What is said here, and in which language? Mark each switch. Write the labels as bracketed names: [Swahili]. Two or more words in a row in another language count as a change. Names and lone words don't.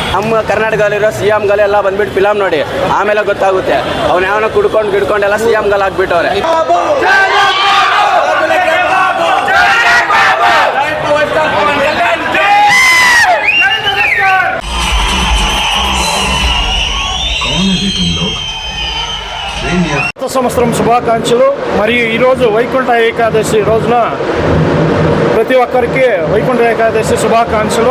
[Kannada] ನಮ್ಮ ಕರ್ನಾಟಕದಲ್ಲಿರೋ ಸಿ ಎಂಗಳೆಲ್ಲ ಬಂದ್ಬಿಟ್ಟು ಫಿಲಮ್ ನೋಡಿ ಆಮೇಲೆ ಗೊತ್ತಾಗುತ್ತೆ ಅವ್ನು ಯಾವನ ಕುಡ್ಕೊಂಡೆಲ್ಲ ಸಿ ಎಂಗಳು ಹಾಕ್ಬಿಟ್ಟವ್ರೆ. [Telugu] సంవత్సరం శుభాకాంక్షలు. మరియు ఈరోజు వైకుంఠ ఏకాదశి రోజున ప్రతి ఒక్కరికి వైకుంఠ ఏకాదశి శుభాకాంక్షలు.